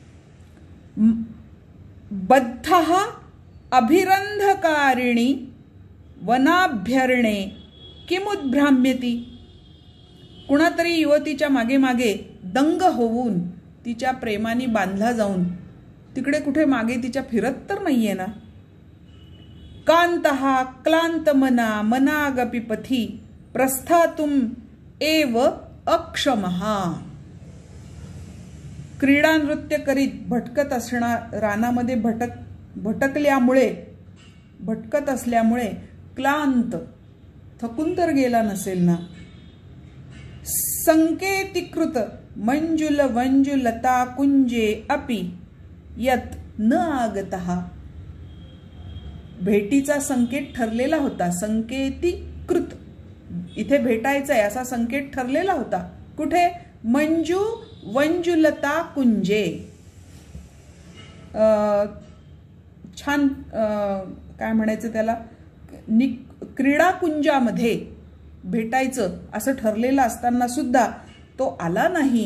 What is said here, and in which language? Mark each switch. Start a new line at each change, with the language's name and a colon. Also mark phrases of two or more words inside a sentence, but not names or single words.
Sanskrit: बद्धः अभिरंधकारिणी वनाभ्यरणे किमुद्भ्राम्यती.
Marathi: कुणातरी युवतीच्या मागे मागे दंग होऊन तिच्या प्रेमाने बांधला जाऊन तिकडे कुठे मागे तिच्या फिरत तर नाहीये ना.
Sanskrit: कांतः क्लांत मनागपि पथी प्रस्थातुम एव अक्षमः.
Marathi: क्रीडा नृत्य करीत भटकत असणार रानामध्ये भटकत असल्यामुळे क्लांत थकून तर गेला नसेल ना.
Sanskrit: संकेतीकृत मंजुल वंजुलता कुंजे अपि यत न आगतः.
Marathi: भेटीचा संकेत ठरलेला होता. संकेतीकृत, इथे भेटायचंय असा संकेत ठरलेला होता.
Sanskrit: कुठे? मंजू वंजुलता कुंजे.
Marathi: छान काय म्हणायचं त्याला क्रीडाकुंजामध्ये भेटायचं असं ठरलेलं असताना सुद्धा तो आला नाही,